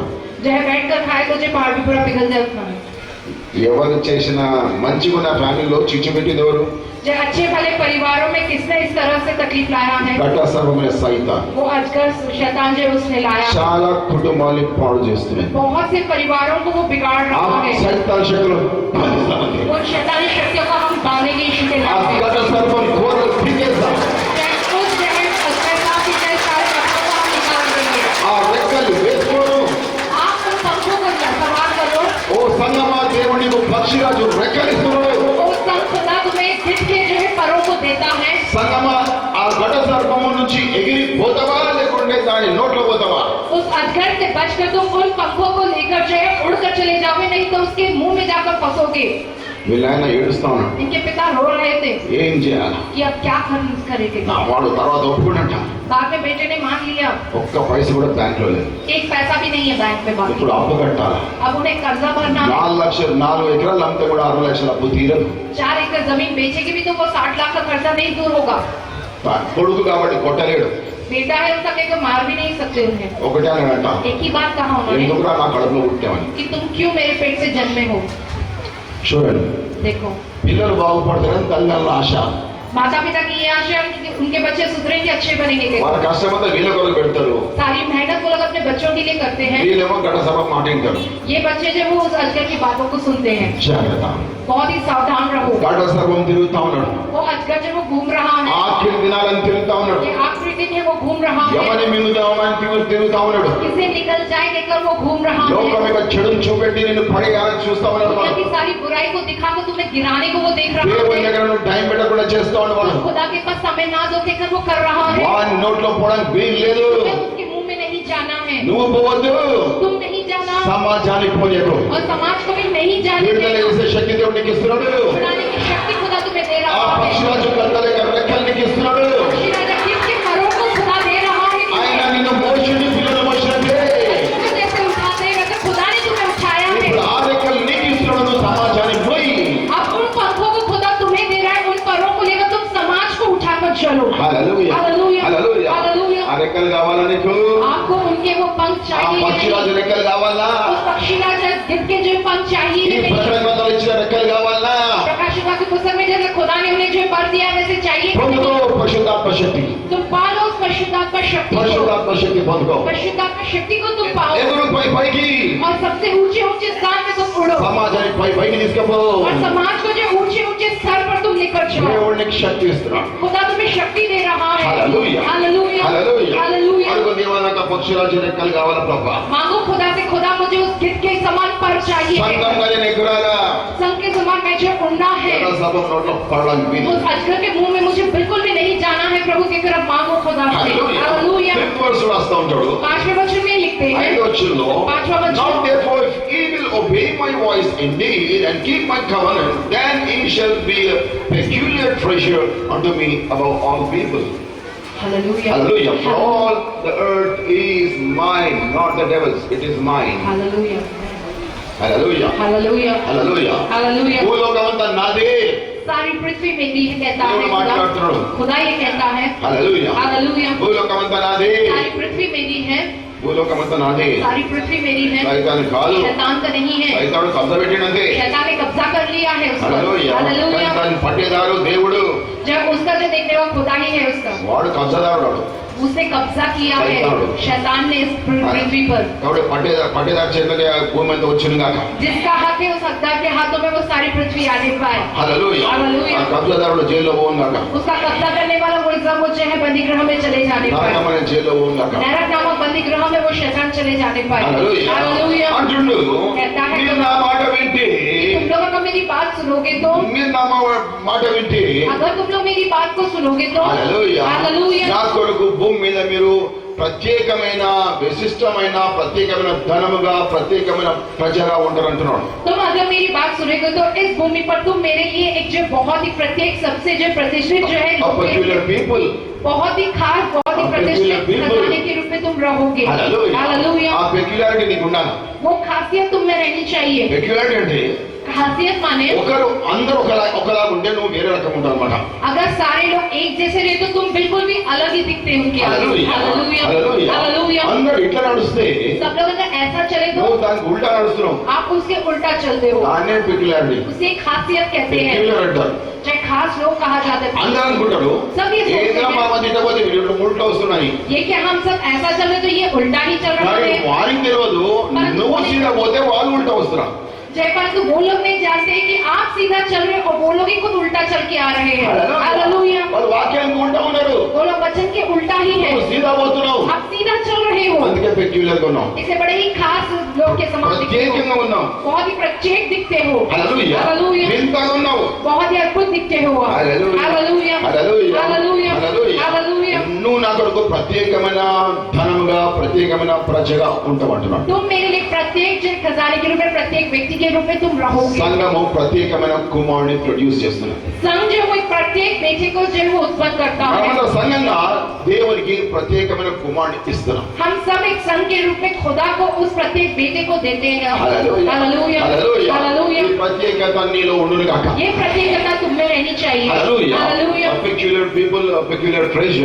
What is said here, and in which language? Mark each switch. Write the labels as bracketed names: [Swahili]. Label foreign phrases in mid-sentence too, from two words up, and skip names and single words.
[Hindi] जो है बैठ कर खाए तो जो पहाड़ भी पूरा पिघल जाए उसमें। [Telugu] ఎవరు చేసిన మంచిగున్న ఫ్యామిలీలో చిచ్చు పెట్టింది ఎవరు? [Hindi] जो अच्छे भले परिवारों में किसने इस तरह से तकलीफ लाया है? [Telugu] ఘట సర్వమైన సైతాన్ [Hindi] वो अजगर शैतान जो उसने लाया। [Telugu] చాలా కుటుంబాలు పాడు చేస్తున్నాయి. [Hindi] बहुत से परिवारों को वो बिगाड़ ఆ रहा है। [Telugu] సైతాన్ శక్తులు బంధిస్తామండి. [Hindi] वो शैतानी शक्तियों को हम डालेंगे यीशु के ఆ नाम में। [Telugu] ఘట సర్వం ఘోర పీకేద్దాం. [Hindi] उस जो है शैतान की जय सारे पत्थरों को हम निकाल देंगे। [Telugu] ఆ రెక్కలు వేసుకోను. [Hindi] आप उन पंखों को सवार करो। [Telugu] ఓ సంగమా దేవునికి పక్షిరాజు రెక్కలిస్తున్నాడు. [Hindi] उस खुदा तुम्हें जित के जो है परों को देता है। [Telugu] సంగమా ఆ ఘట సర్పము నుంచి ఎగిరి పోతావా లేకుంటే దాని నోట్లో పోతావా? [Hindi] उस अजगर से बचकर तुम उन पंखों को लेकर जो है उड़कर चले जाओगे, नहीं तो उसके मुंह में जाकर फंसोगे। [Telugu] వీళ్ళైనా ఏడుస్తా ఉన్నాడు. [Hindi] इनके पिता रो रहे थे [Telugu] ఏం చేయాలి? [Hindi] कि अब क्या करेंगे। [Telugu] నా వాడు తర్వాత ఒప్పుకున్నట్ట. [Hindi] बाद में बेटे ने मान लिया। [Telugu] ఒక్క పైసా కూడా బ్యాంక్ లో లేదు. [Hindi] एक पैसा भी नहीं है बैंक में बाकी। [Telugu] ఇప్పుడు అప్పు కట్టాలి. [Hindi] अब उन्हें कर्जा भरना है। [Telugu] 4 లక్షలు 4 ఎకరాలు అమ్మితే కూడా 6 లక్షల అప్పు తీరదు. [Hindi] 4 एकड़ जमीन बेचेगी भी तो वो 60 लाख का कर्जा नहीं दूर होगा। [Telugu] కొడుకు కాబట్టి కొట్టలేడు. [Hindi] बेटा है उसका कहकर मार भी नहीं सकते उन्हें। [Telugu] ఒకటే అన్నట, [Hindi] एक ही बात कहा उन्होंने [Telugu] ఎందుకురా నా కడుపులో పుట్టామని. [Hindi] कि तुम क्यों मेरे पेट से जन्मे हो। [Telugu] చూడండి, [Hindi] देखो [Telugu] పిల్లలు బాగుపడతారని తల్లిదండ్రుల ఆశ. [Hindi] माता पिता की ये आशा है कि उनके बच्चे सुधरेंगे, अच्छे बनेंगे। [Telugu] వాళ్ళ కష్టమంతా వీళ్ళ కొరకు పెడతారు. [Hindi] सारी मेहनत वो लोग अपने बच्चों के लिए करते हैं। [Telugu] వీళ్ళేమో ఘట సభ మాట వింటారు. [Hindi] ये बच्चे जो वो उस अजगर की बातों को सुनते हैं। [Telugu] జాగ్రత్త. [Hindi] बहुत ही सावधान रहो। प्रभु। [Telugu] ఘట సర్వం తిరుగుతా ఉన్నాడు, [Hindi] वो अजगर जब वो घूम रहा है, [Telugu] ఆఖరి దినాలను తిరుగుతా ఉన్నాడు, [Hindi] ये आखिरी दिन है वो घूम रहा है, [Telugu] ఎవరిని మింగుదామని తిరుగుతా ఉన్నాడు, [Hindi] किसे निकल जाए कहकर वो घूम रहा [Telugu] లోకం [Hindi] है, [Telugu] యొక్క చెడును చూపెట్టి నిన్ను పడేయాలని చూస్తా ఉన్నాడు [Hindi] दुनिया [Telugu] వాడు. [Hindi] की सारी बुराई को दिखाकर तुम्हें गिराने को वो देख रहा [Telugu] దేవుని [Hindi] है, [Telugu] దగ్గర నువ్వు టైం పెట్టకుండా చేస్తా ఉన్నాడు. [Hindi] खुदा के पास समय ना दो कहकर वो कर रहा है, [Telugu] వాని నోట్లో పోవడానికి వీలు లేదు. [Hindi] तुम्हें उसके मुंह में नहीं जाना है, [Telugu] నువ్వు పోవద్దు, [Hindi] तुम नहीं जाना [Telugu] సమాజానికి పోలేదు. [Hindi] और समाज को भी नहीं जाने [Telugu] విడుదల [Hindi] देना। [Telugu] చేసే శక్తి దేవుడు నీకు ఇస్తున్నాడు. [Hindi] छुड़ाने की शक्ति खुदा तुम्हें दे ఆ रहा है, [Telugu] పక్షిరాజు కర్తల యొక్క రెక్కలు నీకు ఇస్తున్నాడు. [Hindi] पक्षी राजा किसके परों को खुदा दे रहा है, [Telugu] ఆయన నిన్ను మోషుని పిల్లలు మోసినట్టే [Hindi] तुम्हें जैसे उठाते हैं वैसे खुदा ने तुम्हें उठाया है। [Telugu] ఇప్పుడు ఆ రెక్కలు నీకు ఇస్తున్నాడు. నువ్వు సమాజానికి పోయి [Hindi] अब उन पंखों को खुदा तुम्हें दे रहा है, उन परों को लेकर तुम समाज को उठाकर चलो। [Telugu] హల్లెలూయా, హల్లెలూయా, హల్లెలూయా. హల్లెలూయా. ఆ రెక్కలు కావాలా నీకు? [Hindi] आपको उनके वो पंख ఆ चाहिए, [Telugu] పక్షిరాజు రెక్కలు కావాలా? [Hindi] उस पक्षी राजा जिसके जो पंख ఈ चाहिए नहीं। [Telugu] ప్రకటనలు ఇచ్చిన రెక్కలు కావాలా? [Hindi] प्रकाश की पुस्तक में जैसे खुदा ने उन्हें जो पर दिया वैसे चाहिए कि [Telugu] పొందుకో [Hindi] नहीं? [Telugu] పరిశుద్ధాత్మ శక్తి, [Hindi] तुम पालो उस परिशुद्धात्मा शक्ति को, [Telugu] పరిశుద్ధాత్మ శక్తి పొందుకో. [Hindi] परिशुद्धात्मा शक्ति को तुम पाओ [Telugu] ఎదురు పైకి [Hindi] और सबसे ऊंचे ऊंचे स्थान पे तुम उड़ो [Telugu] సమాజానికి పైకి తీసుకుపో. [Hindi] और समाज को जो ऊंचे ऊंचे स्तर पर तुम लेकर जाओ। [Telugu] దేవుడు నీకు శక్తి ఇస్తున్నాడు. [Hindi] खुदा तुम्हें शक्ति दे रहा है। [Telugu] హల్లెలూయా, [Hindi] हालेलुया, [Telugu] హల్లెలూయా. [Hindi] हालेलुया। [Telugu] అడుగు దేవా, నాకు పక్షిరాజు రెక్కలు కావాలా ప్రభా. [Hindi] मांगो खुदा से, खुदा मुझे उस गिद्ध के समान पर चाहिए, [Telugu] సంఘంగా నేను ఎగురాలా. [Hindi] संघ के समान मैं जो उड़ना है, [Telugu] సభ నోట్లో పడడానికి వీలు. [Hindi] उस अजगर के मुंह में मुझे बिल्कुल भी नहीं जाना है। प्रभु की तरफ मांगो खुदा से। [Telugu] హల్లెలూయా. [Hindi] हालेलुया। [English] fifth verse [Telugu] రాస్తా ఉంటాడు. [Hindi] 5वें वचन में लिखते हैं, [Telugu] 5వ వచనంలో, [Hindi] 5वां वचन, [English] Now therefore if ye will obey my voice indeed and keep my covenant, then ye shall be a peculiar treasure unto me above all people. [Hindi] हालेलुया, [English] Hallelujah. For all the earth is mine, not the devil's, it is mine. [Hindi] हालेलुया, [English] Hallelujah. [Hindi] हालेलुया, [English] Hallelujah. [Hindi] हालेलुया। [Telugu] భూలోకమంతా నాదే. [Hindi] सारी पृथ्वी मेरी है कहता है [Telugu] దేవుడు మాట్లాడుతున్నాడు. [Hindi] खुदा। खुदा ये कहता है, [English] Hallelujah. [Hindi] हालेलुया। [Telugu] భూలోకమంతా నాదే. [Hindi] सारी पृथ्वी मेरी है, [Telugu] భూలోకమంతా నాదే. [Hindi] सारी पृथ्वी मेरी है, [Telugu] సైతాన్ కాదు. [Hindi] शैतान का नहीं है। [Telugu] సైతాను కబ్జా పెట్టినంతే. [Hindi] शैतान ने कब्जा कर लिया है उस पर। [Telugu] హల్లెలూయా. [Hindi] हालेलुया। [Telugu] దాన్ని పట్టేదారు దేవుడు. [Hindi] जब उसका जो देखने वाला खुदा ही है उसका, [Telugu] వాడు కబ్జాదారుడు. [Hindi] उसने कब्जा किया है शैतान। शैतान ने इस पृथ्वी पर। [Telugu] కాబట్టి పట్టేదారు చేతులకి భూమి అంతా వచ్చింది కాక. [Hindi] जिसका हाथ है उस हकदार के हाथों में वो सारी पृथ्वी आने पाए। [Telugu] హల్లెలూయా. హల్లెలూయా. ఆ కబ్జాదారుడు జైల్లో పోను కాక. [Hindi] उसका कब्जा करने वाला वो सब वो जो है बंदी गृह में चले जाने पाए। [Telugu] నరకమైన జైల్లో పోను కాక. [Hindi] नरक नामक बंदी गृह में वो शैतान चले जाने पाए। [Telugu] హల్లెలూయా. [Hindi] हालेलुया। [Telugu] అంటుండు, [Hindi] कहता है, [Telugu] మీరు నా మాట వింటే, [Hindi] तुम लोग अगर मेरी बात सुनोगे तो, [Telugu] మీరు నా మాట వింటే, [Hindi] अगर तुम लोग मेरी बात को सुनोगे तो, [Telugu] హల్లెలూయా. [Hindi] हालेलुया। [Telugu] నా కొరకు భూమి మీద మీరు ప్రత్యేకమైన విశిష్టమైన ప్రత్యేకమైన ధనముగా ప్రత్యేకమైన ప్రజగా ఉంటారంటున్నాడు. [Hindi] तुम अगर मेरी बात सुनोगे तो इस भूमि पर तुम मेरे लिए एक जो बहुत ही प्रत्येक सबसे जो प्रतिष्ठित जो है, [English] A peculiar people. [Hindi] बहुत ही खास, बहुत ही [English] A [Hindi] प्रतिष्ठित [English] peculiar people. [Hindi] खजाने के रूप में तुम रहोगे। [Telugu] హల్లెలూయా. [Hindi] हालेलुया। [Telugu] ఆ పెక్యులారిటీ నీకు ఉండాలి. [Hindi] वो खासियत तुम में रहनी चाहिए। [Telugu] పెక్యులారిటీ అంటే [Hindi] खासियत माने [Telugu] ఒకరు అందరూ ఒకలా ఉంటే నువ్వు వేరే రకం ఉంటావు అనమాట. [Hindi] अगर सारे लोग एक जैसे रहे तो तुम बिल्कुल भी अलग ही दिखते हो उनके आगे। [Telugu] హల్లెలూయా. [Hindi] हालेलूया, [Telugu] హల్లెలూయా. [Hindi] हालेलूया। [Telugu] అందరూ ఇట్లా నడుస్తే [Hindi] सब लोग अगर ऐसा चले तो [Telugu] నువ్వు దానికి ఉల్టా నడుస్తున్నావు. [Hindi] आप उसके उल्टा चलते हो। [Telugu] దాన్నే పెక్యులారిటీ. [Hindi] उसे खासियत कहते हैं, [Telugu] పెక్యులర్ అంటారు. [Hindi] चाहे खास लोग कहा जाते हैं। [Telugu] అందరూ అనుకుంటారు [Hindi] सब ये सोचते [Telugu] ఏదో మా [Hindi] हैं [Telugu] మధ్య పోతే వీళ్ళు ఉల్టా వస్తున్నాయి. [Hindi] ये क्या हम सब ऐसा चल रहे तो ये उल्टा ही चल रहे [Telugu] కానీ [Hindi] हैं। [Telugu] వారికి తెలియదు నువ్వు సీదా పోతే వాళ్ళు ఉల్టా వస్తున్నారు. [Hindi] जय परंतु वो लोग नहीं जानते कि आप सीधा चल रहे हो और वो लोग ही खुद उल्टा चल के आ रहे हैं। हालेलुया। [Telugu] వాళ్ళు వాక్యానికి ఉల్టా ఉన్నారు. [Hindi] वो लोग वचन के उल्टा ही है, [Telugu] నువ్వు సీదా పోతున్నావు. [Hindi] आप सीधा चल रहे हो। [Telugu] అందుకే పెక్యులర్ గా ఉన్నావు. [Hindi] इसे बड़े ही खास लोग के समान दिखते हो, [Telugu] ప్రత్యేకంగా ఉన్నావు. [Hindi] बहुत ही प्रत्येक दिखते हो। [Telugu] హల్లెలూయా. [Hindi] हालेलुया। [Telugu] వింతగా ఉన్నావు. [Hindi] बहुत ही अद्भुत दिखते हो आप। [Telugu] హల్లెలూయా. [Hindi] हालेलुया, [Telugu] హల్లెలూయా. [Hindi] हालेलुया, [Telugu] హల్లెలూయా. [Hindi] हालेलुया। [Telugu] నువ్వు నా కొరకు ప్రత్యేకమైన ధనముగా ప్రత్యేకమైన ప్రజగా ఉంటావంటున్నాడు. [Hindi] तुम मेरे लिए प्रत्येक जो खजाने के रूप में, प्रत्येक व्यक्ति के रूप में तुम रहोगे। [Telugu] సంఘము ప్రత్యేకమైన కుమారుని ప్రొడ్యూస్ చేస్తున్నారు. [Hindi] संघ जो वो प्रत्येक बेटे को जो है वो उत्पन्न करता है। [Telugu] మనమంతా సంఘంగా దేవునికి ప్రత్యేకమైన కుమారుని ఇస్తున్నాం. [Hindi] हम सब एक संघ के रूप में खुदा को उस प्रत्येक बेटे को देते हैं। [Telugu] హల్లెలూయా. [Hindi] हालेलुया, [Telugu] హల్లెలూయా. [Hindi] हालेलुया। [Telugu] ఈ ప్రత్యేకత నీలో ఉండును గాక. [Hindi] ये प्रत्येकता तुम में रहनी चाहिए। [Telugu] హల్లెలూయా. [Hindi] हालेलुया। [English] A peculiar people, a peculiar treasure.